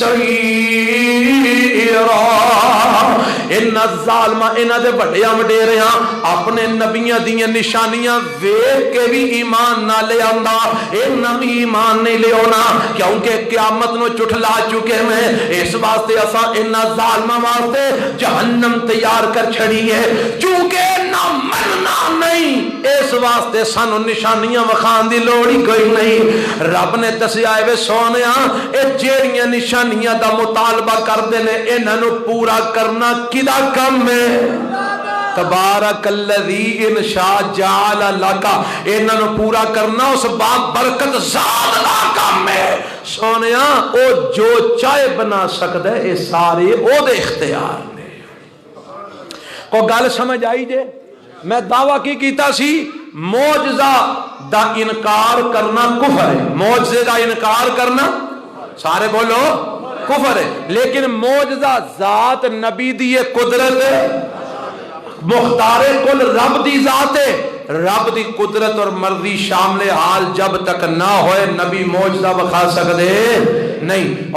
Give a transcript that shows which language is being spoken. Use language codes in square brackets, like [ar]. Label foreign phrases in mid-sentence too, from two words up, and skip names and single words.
[pa] سعیرا ان الظالمہ انہاں دے بڑیاں وڈیریاں اپنے نبیاں دیاں نشانیاں ویکھ کے بھی ایمان نہ لے آندا انہاں بھی ایمان نہیں لے آنا کیونکہ قیامت نو چٹھلا چکے میں اس واسطے اساں انہاں ظالماں واسطے جہنم تیار کر چھڑی ہے چونکہ نہ مرنا نہیں اس واسطے سانو نشانیاں وکھان دی لوڑ ہی کوئی نہیں رب نے دسیا اے سونیا اے جیڑیاں نشانیاں دا مطالبہ کردے نے انہاں نو پورا کرنا کدا کم ہے [ar] تبارک الذی ان شاء جعل لک، [pa] انہاں نو پورا کرنا اس بات برکت ذات دا کام ہے سونیا، او جو چاہے بنا سکدا ہے، اے سارے او دے اختیار نے۔ کو گل سمجھ آئی جے؟ میں دعویٰ کی کیتا سی معجزہ دا انکار کرنا کفر ہے، معجزے دا انکار کرنا سارے بولو کفر ہے، لیکن معجزہ ذات نبی دی قدرت مختار کل رب دی ذات ہے، رب دی قدرت اور مرضی شامل حال جب تک نہ ہوئے نبی معجزہ بخا سکدے نہیں۔